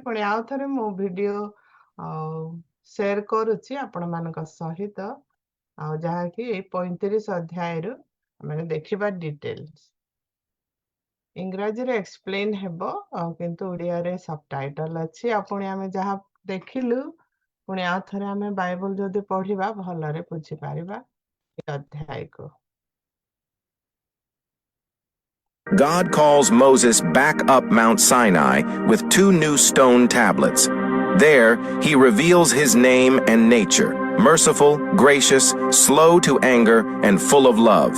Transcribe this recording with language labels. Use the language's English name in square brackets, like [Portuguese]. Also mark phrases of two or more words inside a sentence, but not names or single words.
[Odia] ପୁଣି ଆଉ ଥରେ ମୁଁ ଭିଡିଓ ସେୟାର କରୁଛି ଆପଣମାନଙ୍କ ସହିତ, ଆଉ ଯାହାକି ଏଇ 35 ଅଧ୍ୟାୟରୁ ଆମେ ଦେଖିବା ଡିଟେଲ୍ସ. ଇଂରାଜୀରେ ଏକ୍ସପ୍ଲେନ୍ ହେବ, କିନ୍ତୁ ଓଡ଼ିଆରେ ସବଟାଇଟଲ ଅଛି. ଆଉ ପୁଣି ଆମେ ଯାହା ଦେଖିଲୁ ପୁଣି ଆଉ ଥରେ ଆମେ ବାଇବଲ ଯଦି ପଢିବା ଭଲରେ ବୁଝିପାରିବା ଏ ଅଧ୍ୟାୟକୁ. [English] God calls Moses back up Mount Sinai with 2 new stone tablets. There, he reveals his name and nature, merciful, gracious, slow to anger, and full of love.